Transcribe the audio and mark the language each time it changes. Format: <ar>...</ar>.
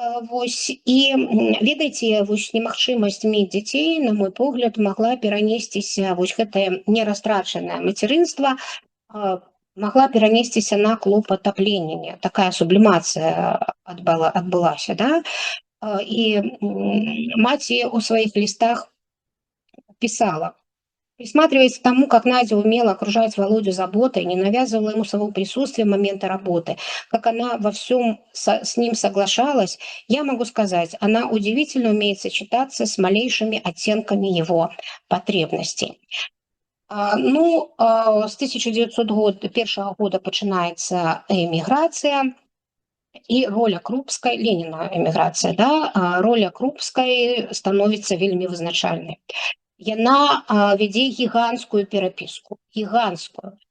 <be>Вось і ведаеце, вось немагчымасць мець дзяцей, на мой погляд, магла перанесціся, вось гэтае нерастрачанае мацярынства магла перанесціся на клопат аб Леніне. Такая сублімацыя адбылася, да? І маці ў сваіх лістах</be> <ru>писала: присматриваясь к тому, как Надя умела окружать Володю заботой, не навязывала ему своего присутствия в моменты работы, как она во всем с ним соглашалась, я могу сказать, она удивительно умеет сочетаться с малейшими оттенками его потребностей.</ru> <be>С 1901 года пачынаецца эміграцыя, і роля Крупскай, Леніна эміграцыя, да, роля Крупскай становіцца вельмі вызначальнай. Яна вядзе гіганцкую перапіску, гіганцкую.</be>